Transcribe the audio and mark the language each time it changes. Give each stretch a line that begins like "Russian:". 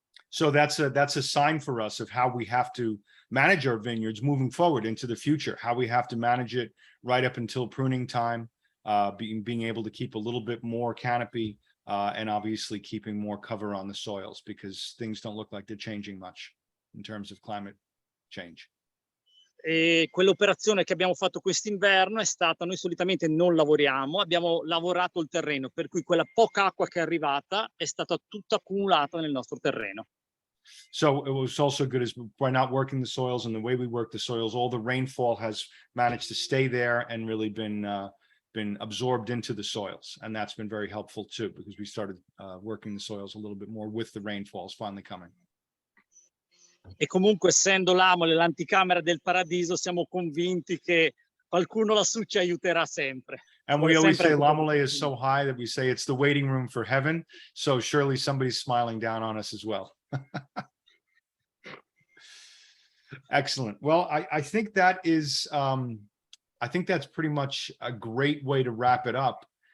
English: So that's a sign for us of how we have to manage our vineyards moving forward into the future, how we have to manage it right up until pruning time, being able to keep a little bit more canopy, and obviously keeping more cover on the soils, because things don't look like they're changing much in terms of climate change.
Italian: E quell'operazione che abbiamo fatto quest'inverno è stata: noi solitamente non lavoriamo, abbiamo lavorato il terreno, per cui quella poca acqua che è arrivata è stata tutta accumulata nel nostro terreno.
English: So it was also good as by not working the soils and the way we work the soils, all the rainfall has managed to stay there and really been absorbed into the soils. And that's been very helpful too, because we started working the soils a little bit more with the rainfalls finally coming.
Italian: E comunque, essendo Lamole l'anticamera del paradiso, siamo convinti che qualcuno lassù ci aiuterà sempre.
English: And we always say Lamole is so high that we say it's the waiting room for heaven. So surely somebody's smiling down on us as well. Excellent. Well, I think that is, I think that's pretty much a great way to wrap it up.